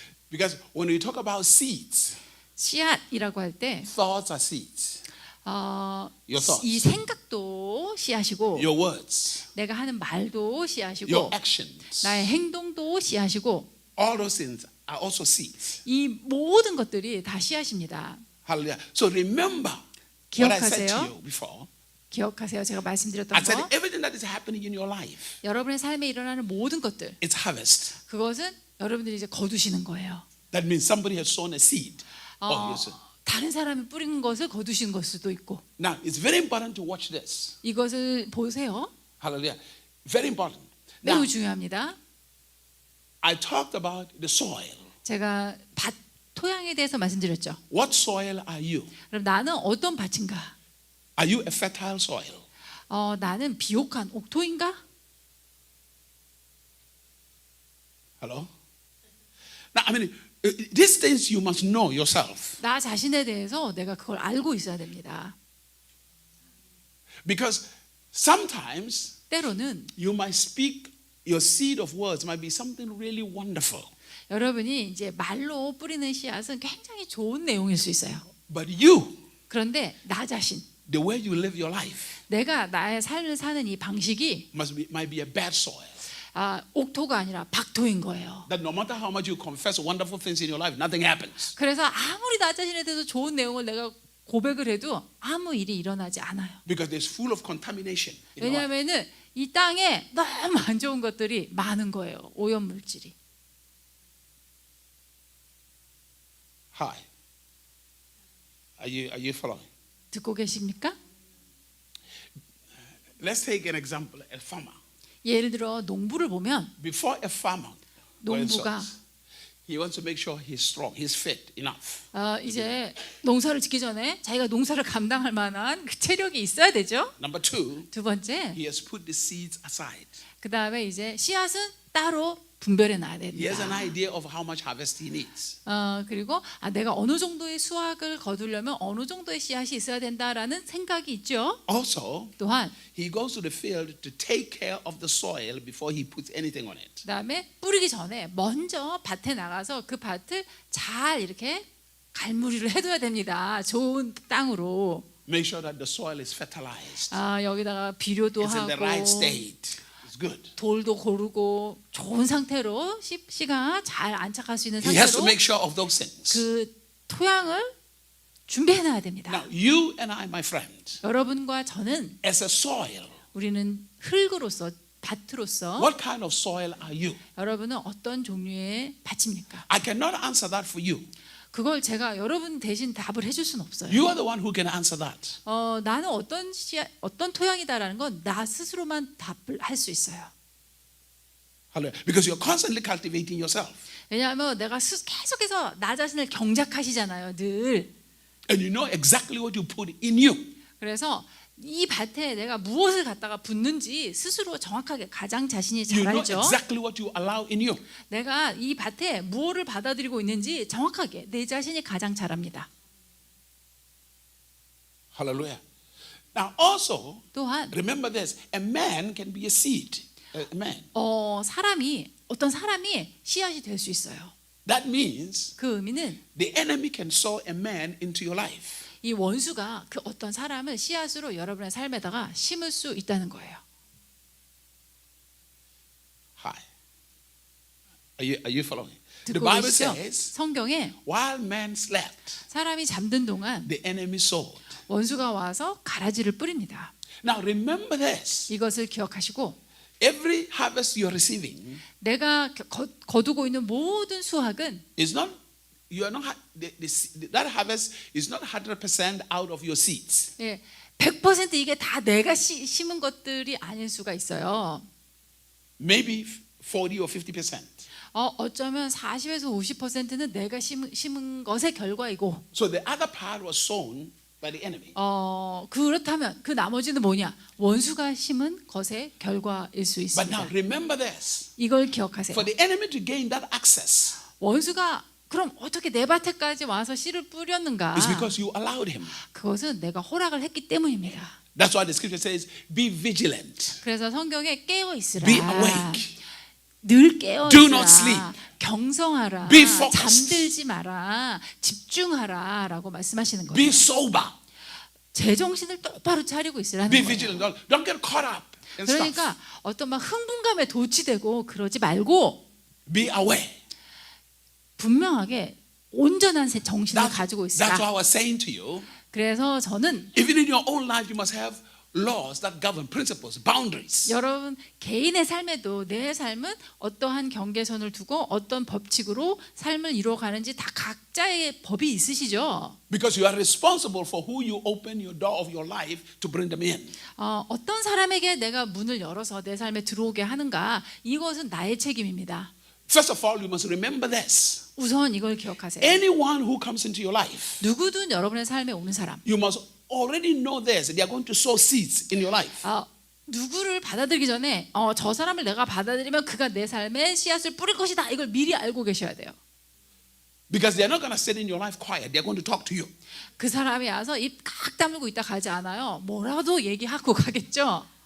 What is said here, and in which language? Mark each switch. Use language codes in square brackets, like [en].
[en] Because when we talk about seeds, [ko] 씨앗이라고 할 때 [en] thoughts are seeds. Your thoughts. [ko] 이 생각도 씨앗이고 [en] Your words, [ko] 내가 하는 말도 [en] your [ko] 씨앗이고 [en] actions, [ko] 나의 행동도 씨앗이고 [en] all those things are also seeds. [ko] 이 모든 것들이 다 씨앗입니다. [en] Hallelujah. So remember what I said to [ko] 기억하세요. [en] you before. [ko] 기억하세요. 제가 [en] I [ko] 말씀드렸던 [en] said [ko] 거. [en] everything that is happening in your life, [ko] 여러분의 삶에 일어나는 모든 것들 [en] it's harvest. [ko] 그것은 여러분들이 이제 거두시는 거예요. [en] That means somebody has sown a seed. [ko] 다른 사람이 뿌린 것을 거두시는 걸 수도 있고 [en] Now, it's very important to watch this. [ko] 이것을 보세요. [en] Hallelujah. Very important. Now, [ko] 매우 중요합니다. [en] I talked about the soil. [ko] 제가 밭 토양에 대해서 말씀드렸죠. [en] What soil are you? [ko] 그럼 나는 어떤 밭인가? [en] Are you a fertile soil? [ko] 나는 비옥한 옥토인가? [en] Hello? Now, I mean, these things you must know yourself. [ko] 나 자신에 대해서 내가 그걸 알고 있어야 됩니다. [en] Because sometimes [ko] 때로는 [en] you might speak, your seed of words might be something really wonderful. [ko] 여러분이 이제 말로 뿌리는 씨앗은 굉장히 좋은 내용일 수 있어요. [en] But you, [ko] 그런데 나 자신, [en] the way you live your life, [ko] 내가 나의 삶을 사는 이 방식이 [en] might be a bad soil. [ko] 옥토가 아니라 박토인 거예요. [en] That no matter how much you confess wonderful things in your life, nothing happens. [ko] 그래서 아무리 나 자신에 대해서 좋은 내용을 내가 고백을 해도 아무 일이 일어나지 않아요. [en] Because there's full of contamination. in the land. [ko] 왜냐하면은 이 땅에 너무 안 좋은 것들이 많은 거예요. 오염 물질이. [en] Hi. Are you following? [ko] 듣고 계십니까? [en] Let's take an example, a farmer. [ko] 예를 들어 농부를 보면 [en] Before a farmer, for [ko] 농부가 [en] instance, he wants to make sure he's strong, he's fit enough. [ko] 이제 농사를 짓기 전에 자기가 농사를 감당할 만한 그 체력이 있어야 되죠. [en] Number two, [ko] 두 번째, [en] he has put the seeds aside. [ko] 그 다음에 이제 씨앗은 따로 분별해 놔야 [en] He has an [ko] 됩니다. [en] idea of how much harvest he needs. [ko] 그리고 내가 어느 정도의 수확을 거두려면 어느 정도의 씨앗이 있어야 된다라는 생각이 있죠. [en] Also, [ko] 또한 [en] he goes to the field to take care of the soil before he puts anything on it. [ko] 그 다음에 뿌리기 전에 먼저 밭에 나가서 그 밭을 잘 이렇게 갈무리를 해둬야 됩니다. 좋은 땅으로. [en] Make sure that the soil is fertilized. [ko] 여기다가 비료도 [en] It's in the [ko] 하고 [en] right state. It's good. [ko] 돌도 고르고 좋은 상태로 씨가 잘 안착할 수 있는 [en] He has to [ko] 상태로 [en] make sure of those things. [ko] 그 토양을 준비해놔야 됩니다. [en] Now, you and I, my friend, [ko] 여러분과 저는 [en] as a soil, [ko] 우리는 흙으로서 밭으로서 [en] what kind of soil are you? [ko] 여러분은 어떤 종류의 밭입니까? [en] I cannot answer that for you. [ko] 그걸 제가 여러분 대신 답을 해줄 수는 없어요. [en] You are the one who can answer that. [ko] 나는 어떤 토양이다라는 건 나 스스로만 답을 할 수 있어요. [en] Hallelujah. Because you're constantly cultivating yourself. [ko] 왜냐하면 내가 계속해서 나 자신을 경작하시잖아요, 늘. [en] And you know exactly what you put in you. [ko] 그래서 이 밭에 내가 무엇을 갖다가 붓는지 스스로 정확하게 가장 자신이 [en] You [ko] 잘 [en] know [ko] 알죠. [en] exactly what you allow in you. [ko] 내가 이 밭에 무엇을 받아들이고 있는지 정확하게 내 자신이 가장 잘 압니다. [en] Hallelujah. Now also, [ko] 또한 [en] remember this. A man can be a seed. A man. [ko] 어떤 사람이 씨앗이 될 수 있어요. [en] That means [ko] 그 의미는 [en] the enemy can sow a man into your life. [ko] 이 원수가 그 어떤 사람을 씨앗으로 여러분의 삶에다가 심을 수 있다는 거예요. [en] Hi. Are you following? The [ko] 듣고 [en] Bible [ko] 계시죠? [en] says, [ko] 성경에 [en] while man slept, [ko] 사람이 잠든 동안 [en] the enemy sowed. [ko] 원수가 와서 가라지를 뿌립니다. [en] Now remember this. [ko] 이것을 기억하시고 [en] Every harvest you're receiving [ko] 내가 거두고 있는 모든 수확은 [en] is not, you are not, that harvest is not 100% out of your seeds. [ko] 100% 이게 다 내가 심은 것들이 아닐 수가 있어요. [en] Maybe 40 or 50%. [ko] 어쩌면 40에서 50%는 내가 심은 것의 결과이고 [en] So the other part was sown by the enemy. [ko] 그렇다면 그 나머지는 뭐냐? 원수가 심은 것의 결과일 수 [en] But now [ko] 있습니다. [en] remember this. [ko] 이걸 기억하세요. [en] For the enemy to gain that access [ko] 원수가 그럼 어떻게 내 밭에까지 와서 씨를 뿌렸는가? [en] is because you allowed him. [ko] 그것은 내가 허락을 했기 때문입니다. [en] That's why the scripture says, be vigilant. [ko] 그래서 성경에 깨어 있으라. [en] Be awake. [ko] 늘 깨어 [en] Do not [ko] 있으라. [en] sleep. [ko] 경성하라. [en] Be focused. [ko] 잠들지 마라. 집중하라라고 말씀하시는 [en] Be [ko] 거예요. [en] sober. [ko] 제정신을 똑바로 차리고 있으라는 [en] Be [ko] 거예요. [en] vigilant. Don't get caught up in stuff. [ko] 그러니까 어떤 막 흥분감에 도취되고 그러지 말고 [en] Be aware. [ko] 분명하게 온전한 정신을 가지고 [en] That's what [ko] 있으라. [en] I was saying to you. [ko] 그래서 저는 [en] Even in your own life, you must have laws that govern, principles, boundaries. [ko] 여러분 개인의 삶에도 내 삶은 어떠한 경계선을 두고 어떤 법칙으로 삶을 이루어가는지 다 각자의 법이 있으시죠. [en] Because you are responsible for who you open your door of your life to bring them in. [ko] 어떤 사람에게 내가 문을 열어서 내 삶에 들어오게 하는가 이것은 나의 책임입니다. [en] First of all, you must remember this. [ko] 우선 이걸 기억하세요. [en] Anyone who comes into your life, [ko] 누구든 여러분의 삶에 오는 사람 [en] you must already know this. They are going to sow seeds in your life. [ko] 누구를 받아들이기 전에 저 사람을 내가 받아들이면 그가 내 삶에 씨앗을 뿌릴 것이다. 이걸 미리 알고 계셔야 돼요. [en] Because they are not going to sit in your life quiet. They are going to talk to you. [ko] 그 사람이 와서 입 깍 다물고 있다 가지 않아요. 뭐라도 얘기하고 가겠죠.